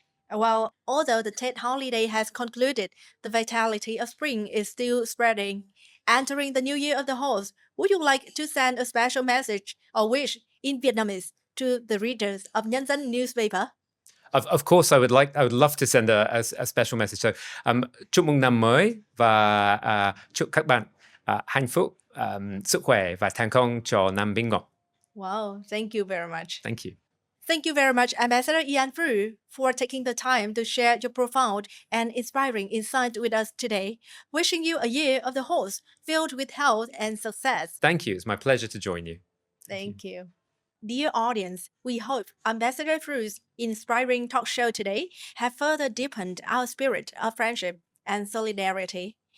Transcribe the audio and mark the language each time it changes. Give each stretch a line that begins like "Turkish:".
English: Well, although the Tet holiday has concluded, the vitality of spring is still spreading. Entering the new year of the horse, would you like to send a special message or wish in Vietnamese to the readers of Nhân Dân newspaper? Of course, I would love to send a special message.
Vietnamese: So, chúc mừng năm mới và chúc các bạn hạnh phúc, sức khỏe và thành công cho năm Bính Ngọ.
English: Wow, thank you very much. Thank you. Thank you very much, Ambassador Iain Frew, for taking the time to share your profound and inspiring insight with us today. Wishing you a year of the horse filled with health and success. Thank you. It's my pleasure to join you. Thank you. Dear audience, we hope Ambassador Frew's inspiring talk show today have further deepened our spirit of friendship and solidarity.